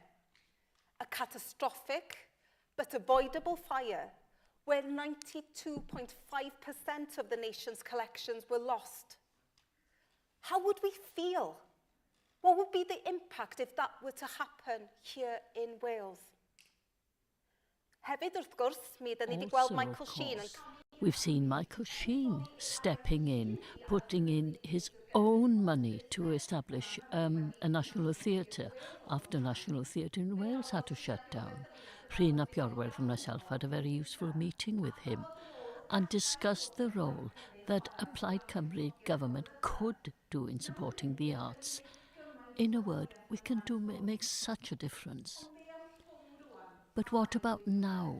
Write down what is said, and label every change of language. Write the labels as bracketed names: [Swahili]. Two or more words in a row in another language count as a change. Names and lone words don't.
[English] A catastrophic but avoidable fire where 92.5% of the nation's collections were lost. How would we feel? What would be the impact if that were to happen here in Wales? [Welsh] Hefyd, wrth gwrs, mi ydyn ni wedi gweld [English] Also, Michael of Sheen course, we've seen Michael Sheen stepping in, putting in his own money to establish a national theatre after National Theatre in Wales had to shut down. Rhyn ap Iorwerth and myself had a very useful meeting with him and discussed the role that a Plaid Cymru government could do in supporting the arts. In a word, we can make such a difference. But what about now?